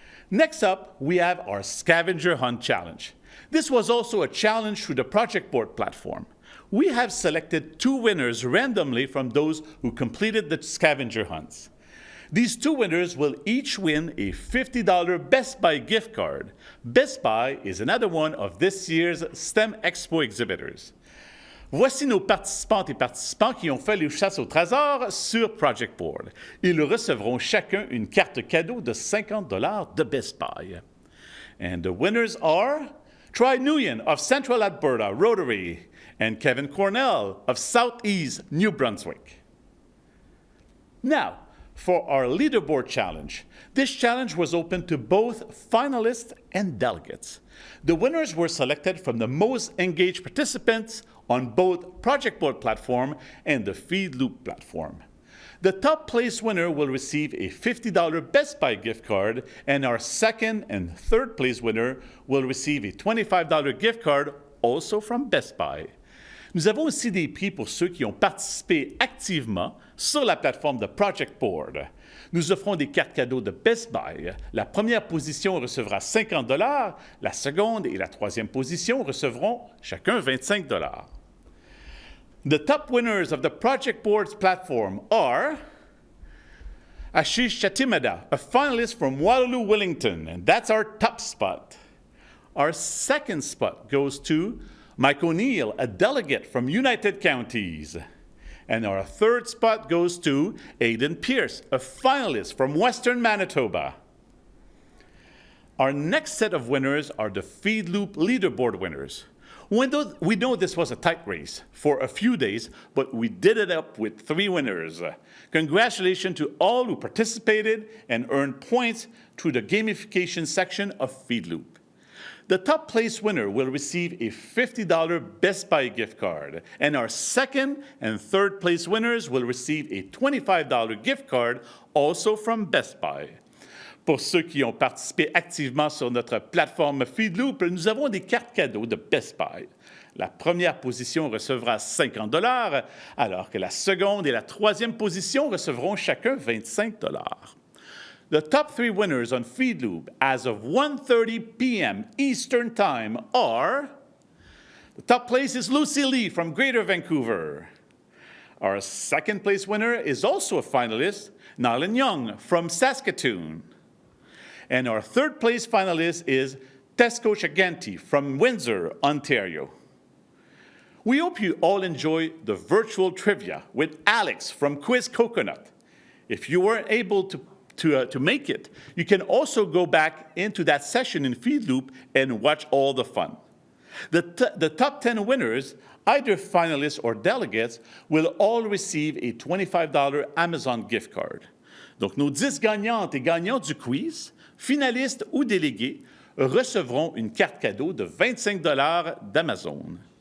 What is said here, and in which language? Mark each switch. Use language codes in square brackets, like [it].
[en] Next up, we have our Scavenger Hunt Challenge. This was also a challenge through the Project Board platform. We have selected 2 winners randomly from those who completed the scavenger hunts. These 2 winners will each win a $50 Best Buy gift card. Best Buy is another one of this year's STEM Expo exhibitors. [fr] Voici nos participantes et participants qui ont fait les chasses au trésor sur Project Board. Ils recevront chacun une carte cadeau de $50 de Best Buy. [en] And the winners are Troy Nguyen of Central Alberta Rotary and Kevin Cornell of Southeast New Brunswick. Now, for our leaderboard challenge. This challenge was open to both finalists and delegates. The winners were selected from the most engaged participants on both Project Board platform and the Feed Loop platform. The top place winner will receive a $50 Best Buy gift card, and our second and third place winner will receive a $25 gift card, also from Best Buy. [fr] Nous avons aussi des prix pour ceux qui ont participé activement sur la plateforme de Project Board. Nous offrons des cartes cadeaux de Best Buy. La première position recevra $50, la seconde et la troisième position recevront chacun $25. [en] The top winners of the Project Board's platform are Ashish Chatimada, a finalist from Waterloo, Wellington, and that's our top spot. Our second spot goes to Mike O'Neill, a delegate from United Counties. And our third spot goes to Aidan Pierce, a finalist from Western Manitoba. Our next set of winners are the Feed Loop leaderboard winners. We know this was a tight race for a few days, but we did it up with 3 winners. Congratulations to all who participated and earned points through the gamification section of Feed Loop. The top place winner will receive a $50 Best Buy gift card, and our second and third place winners will receive a $25 gift card, also from Best Buy. [fr] Pour ceux qui ont participé activement sur notre plateforme Feedloop, nous avons des cartes cadeaux de Best Buy. La première position recevra $50, alors que la seconde et la troisième position recevront chacun $25. [en] The top 3 winners on Feedloop as of 1:30 p.m. Eastern Time are, the top place is Lucy Lee from Greater Vancouver. Our second place winner is also a finalist, Nylan Young from Saskatoon. And our third place finalist is Tesco Chaganti from Windsor, Ontario. We hope you all enjoy the virtual trivia with Alex from Quiz Coconut. If you weren't able to make it, you can also go back into that session in Feedloop and watch all the fun. The top 10 winners, either finalists or delegates, will all receive a $25 Amazon gift card. [fr] Donc, nos 10 gagnantes et gagnants du quiz, finalistes ou délégués, recevront une carte cadeau de $25 d'Amazon.